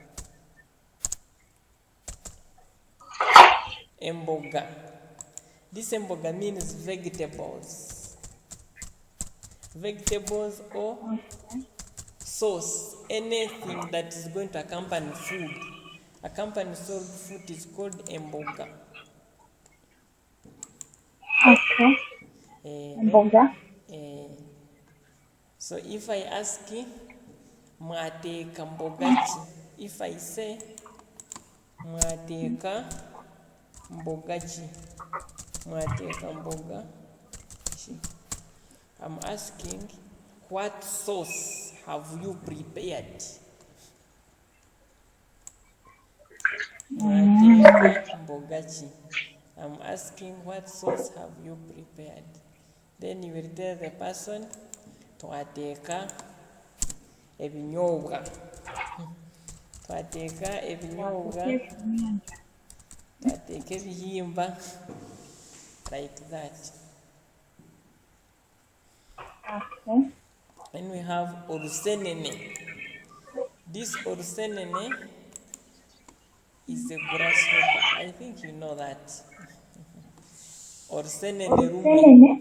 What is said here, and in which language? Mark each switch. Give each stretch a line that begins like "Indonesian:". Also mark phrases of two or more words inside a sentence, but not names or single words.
English: Emboga. This emboga means vegetables. Vegetables or sauce. Anything that is going to accompany food. Accompany food is called emboga. Okay. Emboga. So if I ask
Nyankole: mwateka mbogachi,
English: if I say
Nyankole: mwateka mbogachi, mwateka mbogachi,
English: I'm asking what sauce have you prepared?
Nyankole: Mwateeka mboga ki?
English: I'm asking what sauce have you prepared? Then you will tell the person
Nyankole: twateeka ebinyoobwa. Twateeka ebinyoobwa, twateeka ebihimba,
English: like that. Okay. Then we have orusenene. This orusenene is a grasshopper. I think you know that.
Nyankole: Orusenene rumwe.